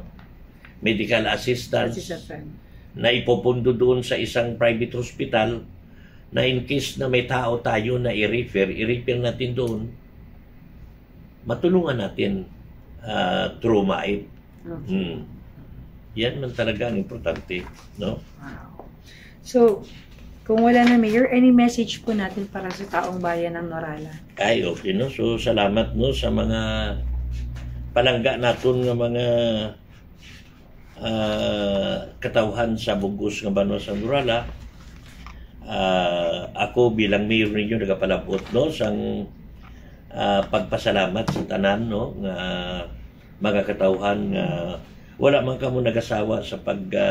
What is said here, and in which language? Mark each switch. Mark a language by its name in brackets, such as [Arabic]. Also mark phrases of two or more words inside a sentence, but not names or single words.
[Filipino] Medical assistance na ipopondo doon sa isang private hospital na [English] in case [Filipino] na may tao tayo na i-refer natin doon, matulungan natin through MAEP. Yan man talaga ang importante, no? Wow. So, kung wala na, Mayor, [English] any message [Filipino] po natin para sa taong bayan ng Norala? Ay, okay, no? So, [Hiligaynon] salamat, no, sa mga palangga naton ng mga katawhan sa bugos ng Banwa sa Norala. Ako bilang mayor ninyo nagapalabot, no, sang pagpasalamat sa tanan, no, nga mga katawhan nga wala man kamo nagasawa sa pag